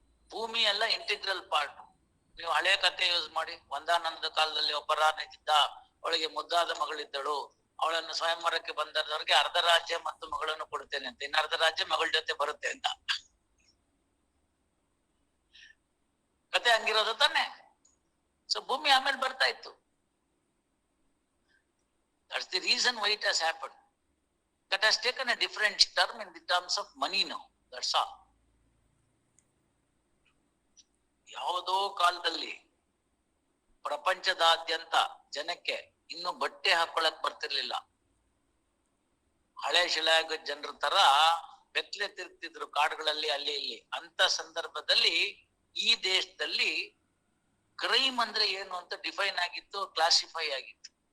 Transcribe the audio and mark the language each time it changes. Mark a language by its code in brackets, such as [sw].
[kn] ಭೂಮಿ ಎಲ್ಲ integral part. ನೀವು ಹಳೆ ಕಥೆ ಯೂಸ್ ಮಾಡಿ, ಒಂದಾನಂದ ಕಾಲದಲ್ಲಿ ಒಬ್ಬ ರಾಣಿದ್ದ, ಅವಳಿಗೆ ಮುದ್ದಾದ ಮಗಳಿದ್ದಳು, ಅವಳನ್ನು ಸ್ವಯಂವರಕ್ಕೆ ಬಂದವರಿಗೆ ಅರ್ಧ ರಾಜ್ಯ ಮತ್ತು ಮಗಳನ್ನು ಕೊಡುತ್ತೇನೆ ಅಂತ, ಇನ್ನು ಅರ್ಧ ರಾಜ್ಯ ಮಗಳ ಜೊತೆ ಬರುತ್ತೆ ಅಂತ ಕತೆ ಹಂಗಿರೋದು ತಾನೆ. ಸೊ ಭೂಮಿ ಆಮೇಲೆ ಬರ್ತಾ ಇತ್ತು. [en] That's the reason why it has happened. That has taken a different term in the terms of money now. That's all. [kn] ಯಾವುದೋ ಕಾಲದಲ್ಲಿ ಪ್ರಪಂಚದಾದ್ಯಂತ ಜನಕ್ಕೆ ಇನ್ನು ಬಟ್ಟೆ ಹಾಕೊಳಕ್ ಬರ್ತಿರ್ಲಿಲ್ಲ. ಹಳೆ ಶಿಲಾಯುಗ ಜನರ ತರ ಬೆತ್ತಲೆ ತಿರುಗ್ತಿದ್ರು ಕಾಡುಗಳಲ್ಲಿ ಅಲ್ಲಿ ಇಲ್ಲಿ. ಅಂತ ಸಂದರ್ಭದಲ್ಲಿ ಈ ದೇಶದಲ್ಲಿ ಕ್ರೈಮ್ ಅಂದ್ರೆ ಏನು ಅಂತ ಡಿಫೈನ್ ಆಗಿತ್ತು, ಕ್ಲಾಸಿಫೈ ಆಗಿತ್ತು.